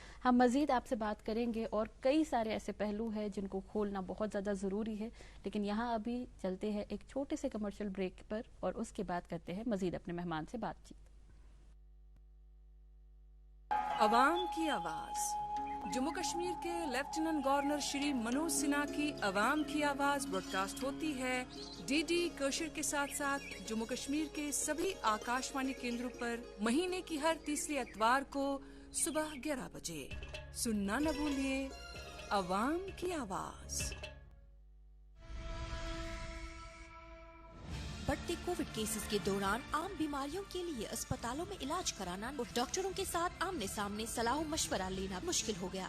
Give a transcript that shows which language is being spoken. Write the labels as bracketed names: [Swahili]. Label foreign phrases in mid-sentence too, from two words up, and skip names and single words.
[Urdu] ہم مزید آپ سے بات کریں گے اور کئی سارے ایسے پہلو ہیں جن کو کھولنا بہت زیادہ ضروری ہے لیکن یہاں ابھی چلتے ہیں ایک چھوٹے سے [English] commercial break [Urdu] پر اور اس کے بعد کرتے ہیں مزید اپنے مہمان سے بات چیت. عوام کی آواز جموں کشمیر کے [English] lieutenant governor [Urdu] شری منوج سنہا کی عوام کی آواز براڈ کاسٹ ہوتی ہے ڈی ڈی کوشر کے ساتھ ساتھ جموں کشمیر کے سبھی آکاش وانی کیندروں پر مہینے کی ہر تیسری اتوار کو صبح 11 بجے. سننا نہ بھولیے عوام کی آواز. بڑھتے کووڈ کیسز کے دوران عام بیماریوں کے لیے اسپتالوں میں علاج کرانا اور ڈاکٹروں کے ساتھ آمنے سامنے صلاح و مشورہ لینا مشکل ہو گیا.